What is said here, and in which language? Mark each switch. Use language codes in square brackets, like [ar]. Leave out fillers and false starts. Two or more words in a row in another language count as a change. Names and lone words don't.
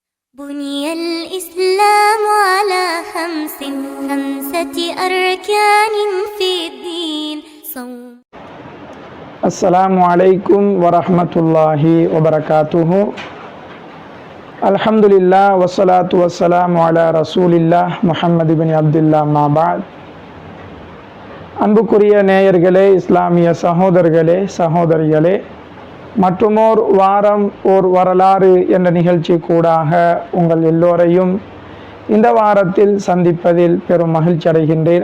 [ar] بني الإسلام على خمسة أركان في الدين صوم. السلام عليكم ورحمة الله وبركاته. الحمد لله والصلاة والسلام على رسول الله محمد بن عبد الله ما بعد. [ta] அன்புக்குரிய நேயர்களே, இஸ்லாமிய சகோதரர்களே, சகோதரிகளே, மற்றுமோர் வாரம் ஓர் வரலாறு என்ற நிகழ்ச்சி கூடாக உங்கள் எல்லோரையும் இந்த வாரத்தில் சந்திப்பதில் பெரும் மகிழ்ச்சி அடைகின்றேன்.